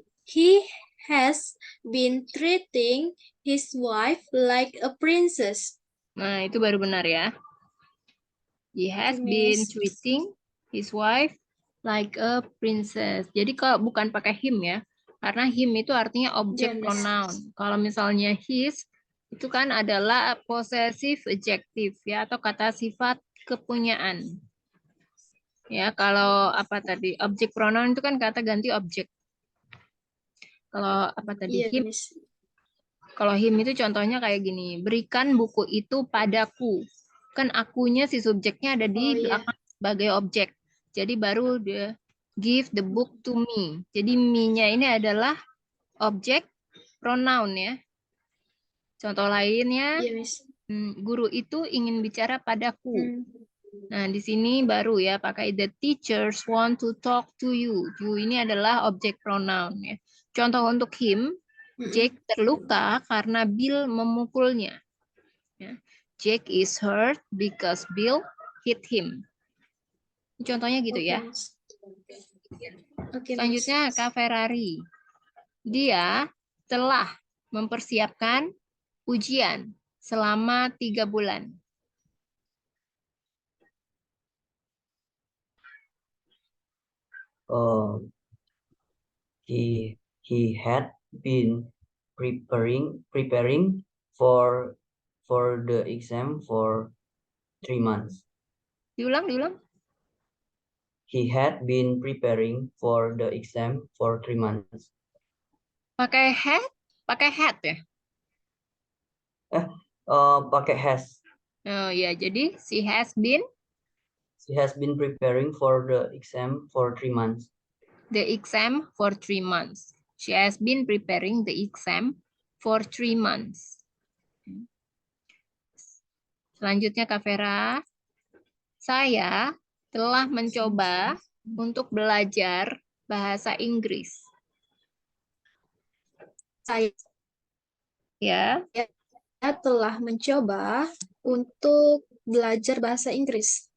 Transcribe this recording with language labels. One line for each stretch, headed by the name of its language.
English: He has been treating his wife like a princess.
Indonesian: Nah, itu baru benar ya.
English: He has been
Indonesian: Miss.
English: treating his wife like a princess.
Indonesian: Jadi kalau bukan pakai him ya, karena him itu artinya objek Ya, Miss.
English: pronoun.
Indonesian: Kalau misalnya his itu kan adalah possessive adjective ya, atau kata sifat kepunyaan. Ya, kalau apa tadi objek pronoun itu kan kata ganti objek. Kalau apa tadi Iya, him? Miss. Kalau him itu contohnya kayak gini, berikan buku itu padaku. kan akunya si subjeknya ada di Oh iya. belakang sebagai objek. Jadi baru dia
English: give the book to me.
Indonesian: Jadi me-nya ini adalah objek pronoun ya. Contoh lainnya, Iya, Miss. guru itu ingin bicara padaku. Hmm. Nah, di sini baru ya pakai
English: the teachers want to talk to you.
Indonesian: You ini adalah objek pronoun ya. Contoh untuk him, Jake terluka karena Bill memukulnya. Ya.
English: Jake is hurt because Bill hit him.
Indonesian: Contohnya gitu Oke, ya. Miss. Oke, Miss. Selanjutnya Kak Ferrari. Dia telah mempersiapkan ujian selama 3 bulan.
English: He had been preparing for the exam for 3 months.
Indonesian: Diulang.
English: He had been preparing for the exam for 3 months.
Indonesian: Pakai had ya. Pakai has.
English: Oh ya, jadi she has been preparing for the exam for 3 months. the exam for 3 months. She has been preparing the exam for 3 months.
Indonesian: Selanjutnya Kak Vera, saya telah mencoba untuk belajar bahasa Inggris. Saya Ya, telah mencoba untuk belajar bahasa Inggris.